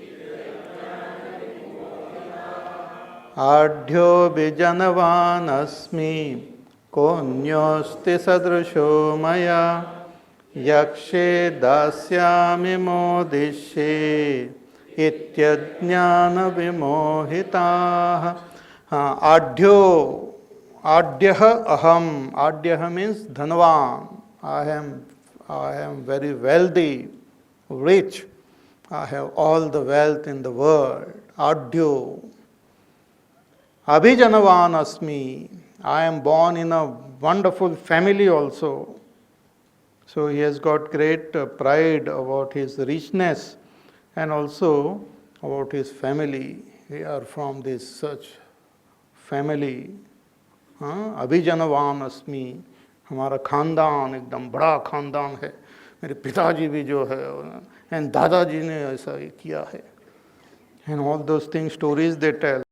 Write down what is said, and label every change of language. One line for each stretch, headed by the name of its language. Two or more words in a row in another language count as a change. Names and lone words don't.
Sanskrit: adhyo bijanavan asmi konyosti sadrusho maya yakshe dasyami modishe ityajnana vimohitaha. Adhyo, Adhyah aham.
English: Adhyah means dhanvan. I am very wealthy, rich. I have all the wealth in the world.
Sanskrit: Adhyo. Abhijanavan asmi.
English: I am born in a wonderful family also. So he has got great pride about his richness and also about his family. We are from this such family.
Sanskrit: अभिजनवान अस्मि.
Hindi: हमारा खानदान एकदम बड़ा खानदान है. मेरे पिताजी भी जो है एंड दादाजी ने ऐसा किया है.
English: And all those things, stories they tell.